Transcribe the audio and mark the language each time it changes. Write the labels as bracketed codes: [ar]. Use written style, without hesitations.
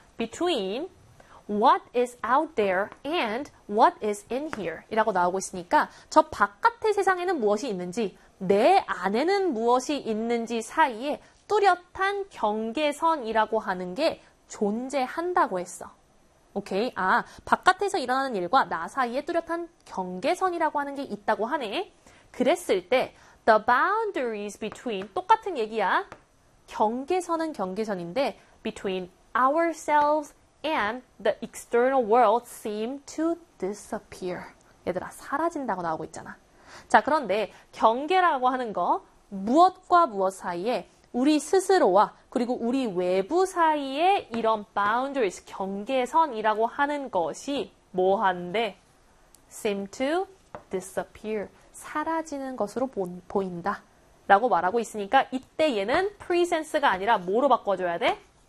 [en] Between what is out there and what is in here [ko] 이라고 나오고 있으니까 저 바깥의 세상에는 무엇이 있는지, 내 안에는 무엇이 있는지 사이에 뚜렷한 경계선이라고 하는 게 존재한다고 했어. 오케이. 아, 바깥에서 일어나는 일과 나 사이에 뚜렷한 경계선이라고 하는 게 있다고 하네. 그랬을 때, [en] the boundaries between, [ko] 똑같은 얘기야. 경계선은 경계선인데, [en] between ourselves and the external world seem to disappear. [ko] 얘들아, 사라진다고 나오고 있잖아. 자, 그런데 경계라고 하는 거, 무엇과 무엇 사이에 우리 스스로와 그리고 우리 외부 사이에 이런 boundaries, 경계선이라고 하는 것이 뭐 한데? [en] seem to disappear, [ko] 사라지는 것으로 보인다 라고 말하고 있으니까 이때 얘는 presence가 아니라 뭐로 바꿔줘야 돼?